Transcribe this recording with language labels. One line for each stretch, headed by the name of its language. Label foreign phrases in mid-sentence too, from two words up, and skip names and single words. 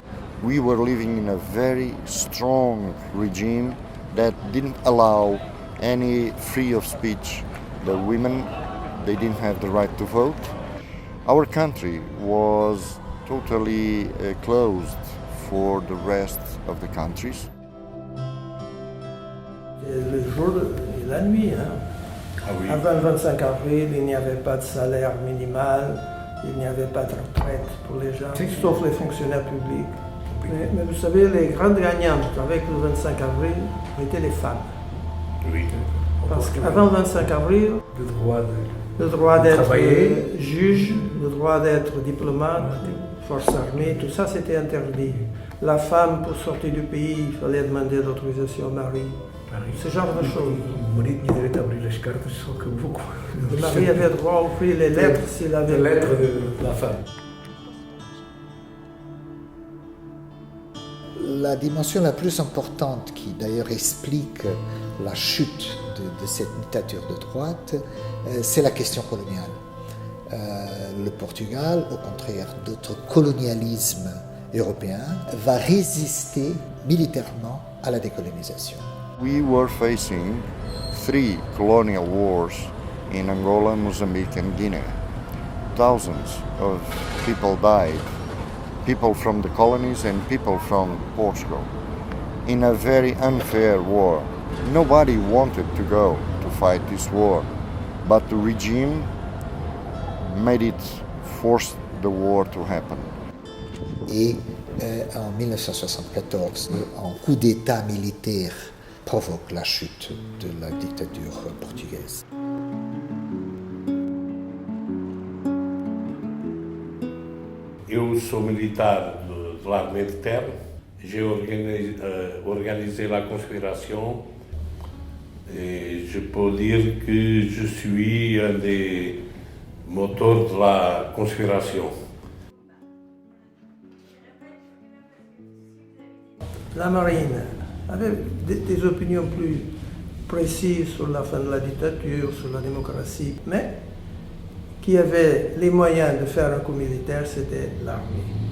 English: We were living in a very strong regime that didn't allow any free of speech. The women, they didn't have the right to vote. Our country was totally closed for the rest of the countries.
French: Le jour et la nuit. Ah oui. Avant le 25 avril, il n'y avait pas de salaire minimal, il n'y avait pas de retraite pour les gens, sauf les fonctionnaires publics. Oui. Mais vous savez, les grandes gagnantes avec le 25 avril étaient les femmes. Oui. Parce qu'avant le 25 avril, le droit d'être juge, le droit d'être diplomate, force armée, tout ça c'était interdit. La femme, pour sortir du pays, il fallait demander l'autorisation au mari. Ce genre de choses.
Portuguese: O marido tinha direito a abrir as cartas, só que
French: Le mari avait droit à offrir les lettres s'il avait... Les lettres de la femme. La dimension la plus importante qui d'ailleurs explique la chute de cette dictature de droite, c'est la question coloniale. Le Portugal, au contraire d'autres colonialismes européens, va résister militairement à la décolonisation.
English: We were facing 3 colonial wars in Angola, Mozambique and Guinea. Thousands of people died, people from the colonies and people from Portugal, in a very unfair war. Nobody wanted to go to fight this war, but the regime made it force the war to happen.
French: Et en 1974, un coup d'État militaire provoque la chute de la dictature portugaise.
Portuguese: Eu sou militar
French: de l'armée de terre. J'ai organisé la conspiration et je peux dire que je suis un des moteurs de la conspiration. La marine avait des opinions plus précises sur la fin de la dictature, sur la démocratie, mais qui avait les moyens de faire un coup militaire, c'était l'armée.